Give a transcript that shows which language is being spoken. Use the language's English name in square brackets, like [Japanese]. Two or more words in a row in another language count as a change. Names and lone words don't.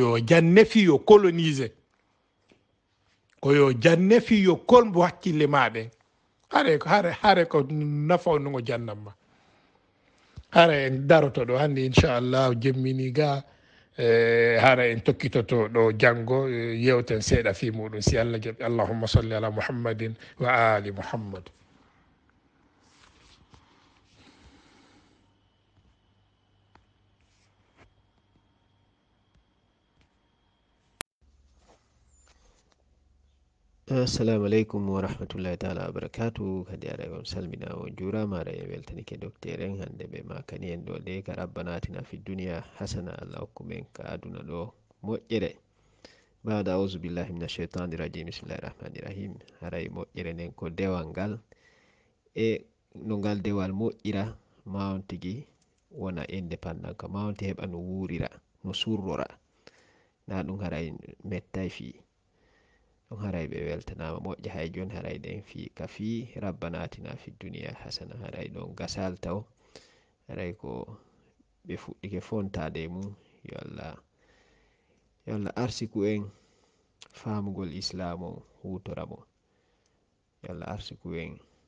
[Fula] yo janne fi yo colonise ko yo janne fi yo kolmbo hakkille maɗen hare ko nafa no jannamma hara en daroto ɗo hannde inchallah jemmini ga hara en tokkitoto ɗo janngo yewten seeɗa fi muɗum si Allah jaɓi [Arabic] اللهم صل على محمد و آل محمد السلام عليكم و رحمة الله تعالى و بركاته [Fula] kadi aɗa on salmina on jurama aɗa en weltanike docteur en hande ɓe makani en ɗo de ka [Arabic] ربنا آتنا في الدنيا حسنة [Fula] allah hokku men ka aduna ɗo moƴƴere bada [Arabic] أعوذ بالله من الشيطان الرجيم بسم الله الرحمن الرحيم [Fula] haray moƴƴere nden ko dewal ngal e no ngal dewal moƴƴira mawon tigui wona indépendant ka mawonti heɓa no wurira no surrora na ɗum haray mettay fi ɗum haray ɓe weltanama moƴƴa hay joni haray ɗen fi ka fi [Arabic] ربنا آتنا في الدنيا حسنة [Fula] haray ɗon gasal taw haray ko ɓe fuɗɗike fontade mum yo allah arsiku en famugol islam o hutora mo yo allah arsiku en